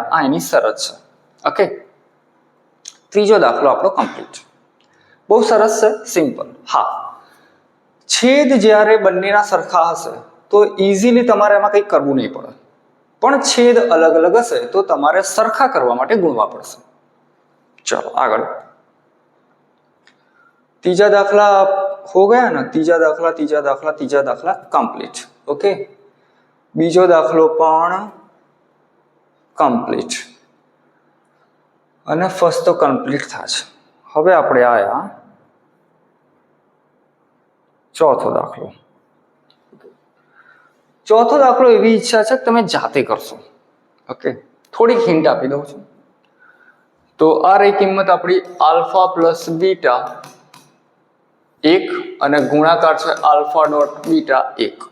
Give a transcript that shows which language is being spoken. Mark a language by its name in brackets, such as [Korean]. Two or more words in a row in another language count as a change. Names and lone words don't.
[Gujarati] આ એની શરત છે. ઓકે, ત્રીજો દાખલો આપણો કમ્પ્લીટ. બહુ સરસ છે, સિમ્પલ. હા, છેદ જ્યારે બંનેના સરખા હશે તો ઇઝીલી તમારે એમાં કંઈ કરવું નહીં પડે, પણ છેદ અલગ અલગ હશે તો તમારે સરખા કરવા માટે ગુણવા પડશે. ચલો આગળ. [Hindi] तीजा दाखला हो गया ना, तीजा दाखला कंप्लीट. [Gujarati] ઓકે, બીજો દાખલો પણ કમ્પ્લીટ. અને ફર્સ્ટ તો કમ્પ્લીટ થશે. હવે આપણે આયા ચોથો દાખલો. ચોથો દાખલો એવી ઈચ્છા છે કે તમે જાતે કરશો. ઓકે, થોડીક હિન્ટ આપી દઉં છું. તો આ રહી કિંમત આપણી [English] alpha plus beta [Gujarati] 1 અને ગુણાકાર છે [English] alpha dot beta [Gujarati] 1.